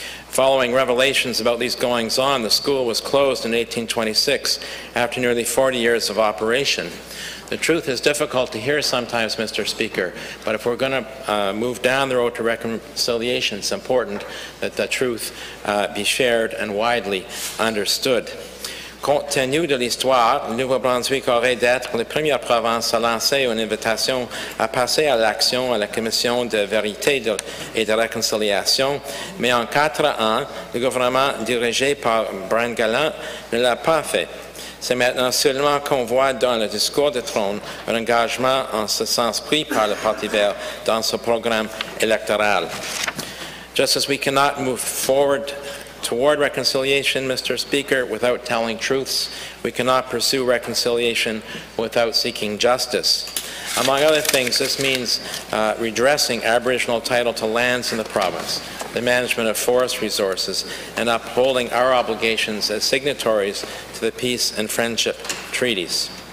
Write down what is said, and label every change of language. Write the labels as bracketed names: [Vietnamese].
[English] Following revelations about these goings-on, the school was closed in 1826 after nearly 40 years of operation. The truth is difficult to hear sometimes, Mr. Speaker, but if we're going to move down the road to reconciliation, it's important that the truth be shared and widely understood. [French] Compte tenu de l'histoire, le Nouveau-Brunswick aurait d'être la première province à lancer une invitation à passer à l'action à la Commission de vérité et de réconciliation, mais en 4 ans, le gouvernement dirigé par Brian Gallant ne l'a pas fait. C'est maintenant seulement qu'on voit dans le discours de Trône un engagement en ce sens pris par le Parti vert dans ce programme électoral. [English] Just as we cannot move forward toward reconciliation, Mr. Speaker, without telling truths, we cannot pursue reconciliation without seeking justice. Among other things, this means redressing Aboriginal title to lands in the province, the management of forest resources, and upholding our obligations as signatories to the peace and friendship treaties.